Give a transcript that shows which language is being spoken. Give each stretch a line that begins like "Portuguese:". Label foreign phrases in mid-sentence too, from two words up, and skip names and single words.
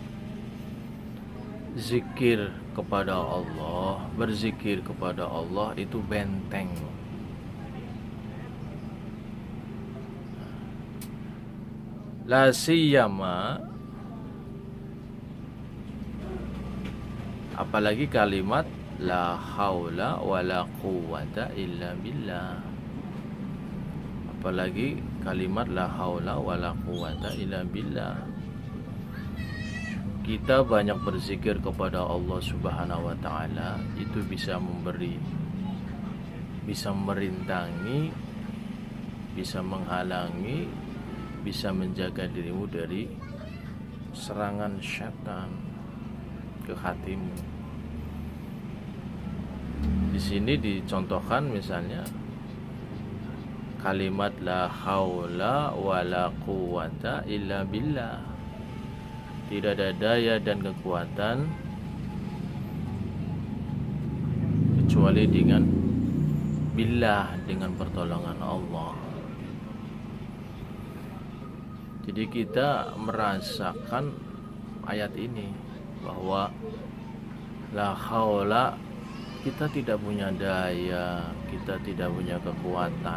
Indonesian: Zikir kepada Allah, berzikir kepada Allah itu benteng.
Arabic: لا سيما,
Indonesian: apalagi kalimat
Arabic: لا حول ولا قوة إلا بالله.
Indonesian: Apalagi kalimat
Arabic: لا حول ولا قوة إلا بالله.
Indonesian: Kita banyak berzikir kepada
Arabic: الله سبحانه وتعالى,
Indonesian: itu bisa memberi, bisa merintangi, bisa menghalangi, bisa menjaga dirimu dari serangan syaitan ke hatimu. Di sini dicontohkan misalnya kalimat
Arabic: لا حول ولا قوة إلا بالله.
Indonesian: Tidak ada daya dan kekuatan kecuali dengan billah, dengan pertolongan Allah. Jadi kita merasakan ayat ini bahwa
Arabic: لا حول,
Indonesian: kita tidak punya daya, kita tidak punya kekuatan.